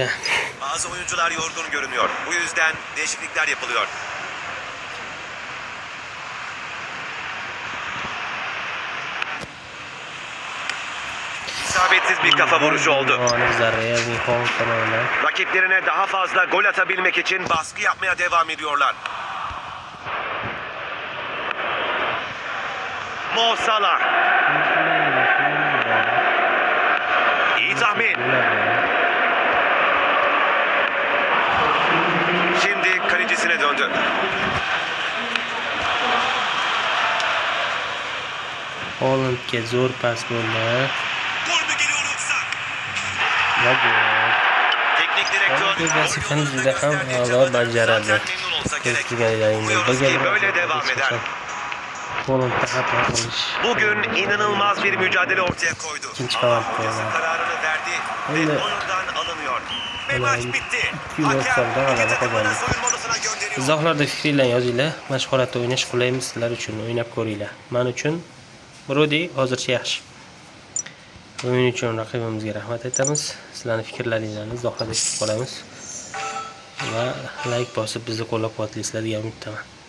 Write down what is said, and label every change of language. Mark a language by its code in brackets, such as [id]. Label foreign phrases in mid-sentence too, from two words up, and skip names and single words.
[tr] Bazı oyuncular yorgun görünüyor. Bu yüzden değişiklikler yapılıyor. İsabetsiz bir kafa vuruşu oldu. [uz] Erling Haaland tomonidan. [tr] Rakiplerine daha fazla gol atabilmek için baskı yapmaya devam ediyorlar. Mo Salah. İyi tahmin. Şimdi kalecisine döndü. [uz] Haalandga zo'r pas bo'ldi. [tr] Gol mü geliyor yoksa? [uz] Va gol. [tr] Teknik direktör [uz] Bu vazifani juda ham a'lo bajaradi. [tr] memnun olsa gerek. [uz] Ko'zlaganlaringiz [tr] Umuyoruz ki böyle devam eder. [uz] Haalandga xato qilish. [tr] Bugün inanılmaz bir mücadele ortaya koydu. İkinci Ama kanat hocası böyle. kararını verdi ve Öyle. oyundan alınıyor. Ve Öyle. maç bitti. [uz] 2 yil [tr] Hakem sonra iki [uz] g'alaba [tr] takımı da [uz] qozondi. [tr] soyunma odasına gönderiyor. [uz] Izohlarda fikringlarni yozinglar. Mana shu holatda o'ynash qulaymi sizlar uchun? O'ynab ko'ringlar. Men uchun Brody hozircha yaxshi. O'yin uchun raqibimizga rahmat aytamiz. Sizlarning fikrlaringizni izohlarda kutib qolamiz. Va like bosib bizni qo'llab-quvvatlaysizlar degan umiddaman.